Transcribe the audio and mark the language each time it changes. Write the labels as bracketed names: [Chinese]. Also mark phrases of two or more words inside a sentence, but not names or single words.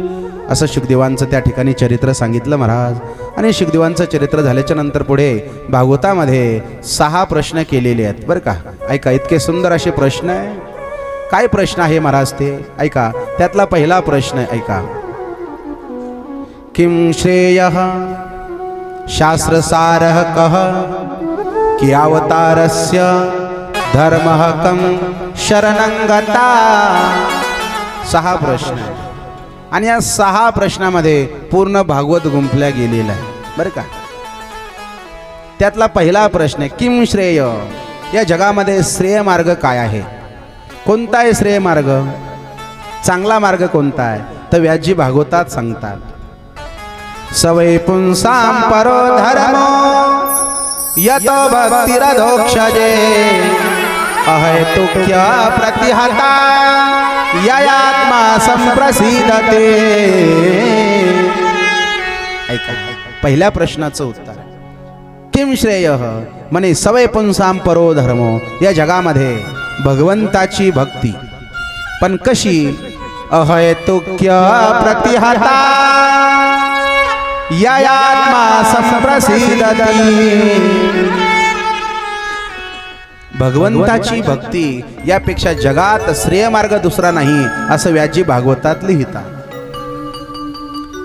[Marathi] असं शुकदेवांचं त्या ठिकाणी चरित्र सांगितलं महाराज. आणि शुकदेवांचं चरित्र झाल्याच्या नंतर पुढे भागवतामध्ये 6 प्रश्न केलेले आहेत बरं का. ऐका, इतके सुंदर असे प्रश्न आहे. काय प्रश्न आहे महाराज ते ऐका. त्यातला पहिला प्रश्न आहे, ऐका. [Sanskrit] किम श्रेयः शास्त्रसारः कः, कि अवतारस्य धर्मः कं शरणं गता. [Marathi] 6 प्रश्न आहे. आणि या 6 प्रश्नामध्ये पूर्ण भागवत गुंफल्या गेलेला आहे बरं का. त्यातला पहिला प्रश्न आहे, [Sanskrit] किम श्रेय. [Marathi] या जगामध्ये श्रेय मार्ग काय आहे? कोणता आहे श्रेय मार्ग? चांगला मार्ग कोणता आहे? तर व्यासजी भागवतात सांगतात, [Sanskrit] सवै पुंसां परो धर्मो यतो भक्तिरधोक्षजे, अहेतुक्य प्रतिहता ययात्मा संप्रसीदते. [Marathi] ऐका, पहिल्या प्रश्नाचं उत्तर, [Sanskrit] किम श्रेय [Marathi] म्हणे [Sanskrit] सवय पुंसां परो धर्मो. [Marathi] या जगामध्ये भगवंताची भक्ती, पण कशी? [Sanskrit] अहेतुक्य प्रतिहता ययात्मा संप्रसीदते. [Marathi] भगवंताची भक्ती यापेक्षा जगात श्रेय मार्ग दुसरा नाही, असं व्यासजी भागवतात लिहितात.